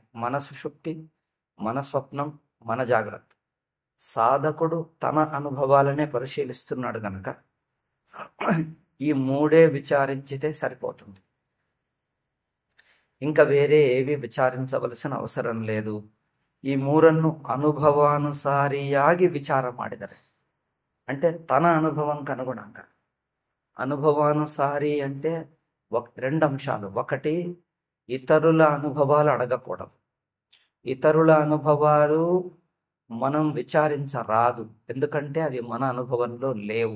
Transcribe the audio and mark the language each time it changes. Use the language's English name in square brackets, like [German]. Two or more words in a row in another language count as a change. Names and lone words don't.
[Telugu] మన సుషుప్తి, మన స్వప్నం, మన జాగ్రత్త. సాధకుడు తన అనుభవాలనే పరిశీలిస్తున్నాడు కనుక ఈ 3 విచారించితే సరిపోతుంది. ఇంకా వేరే ఏవి విచారించవలసిన అవసరం లేదు. [Kannada] ಈ 3 ಅನುಭವಾನುಸಾರಿಯಾಗಿ ವಿಚಾರ ಮಾಡಿದರೆ, [Telugu] అంటే తన అనుభవంకి అనుగుణంగా. అనుభవానుసారి అంటే 2 అంశాలు. ఒకటి, ఇతరుల అనుభవాలు అడగకూడదు. ఇతరుల అనుభవాలు మనం విచారించరాదు, ఎందుకంటే అవి మన అనుభవంలో లేవు.